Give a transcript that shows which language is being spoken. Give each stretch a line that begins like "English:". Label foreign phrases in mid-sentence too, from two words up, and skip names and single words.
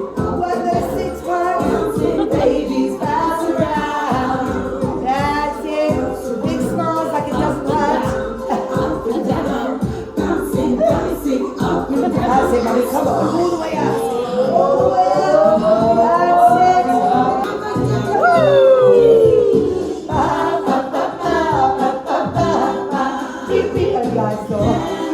English: Work those 6 packs, babies bounce around. That's it, big smiles like it doesn't hurt. Up and down, bouncing up and down. That's it, mommy, come on, all the way up. All the way up, that's it. Woo! Ba, ba, ba, ba, ba, ba, ba. Beep, beep, and guys, go.